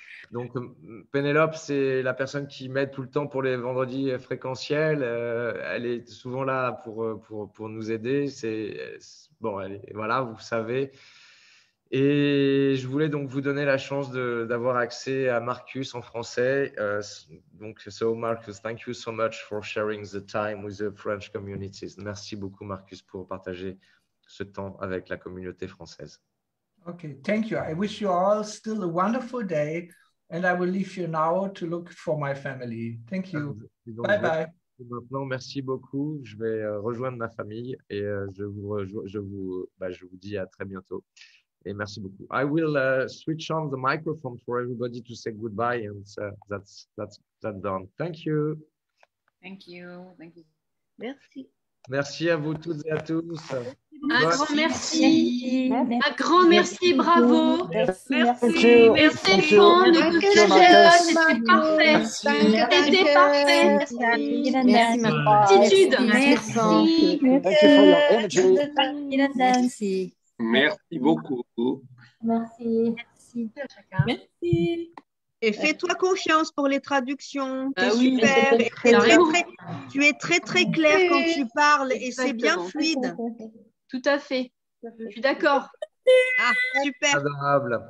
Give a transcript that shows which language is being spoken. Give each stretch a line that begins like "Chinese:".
French: Donc, Penelope, c'est la personne qui m'aide tout le temps pour les vendredis fréquentiels. Elle est souvent là pour nous aider. Bon, voilà, vous savez. Et je voulais donc vous donner la chance d'avoir accès à Marcus en français.
English: Donc, so Marcus, thank you so much for sharing the time with the French communities.
French: Merci beaucoup, Marcus, pour partager ce temps avec la communauté française.
English: Okay, thank you. I wish you all still a wonderful day, and I will leave you now to look for my family. Thank you.
French: Donc,
English: bye bye.
French: Maintenant, merci beaucoup. Je vais rejoindre ma famille et je vous dis à très bientôt. Et merci beaucoup.
English: I will switch on the microphone for everybody to say goodbye, and that's done. Thank you. Thank you. Thank you.
French: Merci. Merci à vous toutes et à tous. Un grand merci. Un grand merci, bravo. Merci. Et Stéphane, ne te fâchez pas, c'était parfait. C'était parfait. Attitude. Merci.
English: Thank you for your energy.
French: Merci beaucoup. Merci. Merci. Et fais-toi confiance pour les traductions. Ah T'es oui, super. Et tu es très clair quand tu parles et c'est bien Exactement. fluide. Tout à fait. Je suis d'accord. Ah, super. Adorable.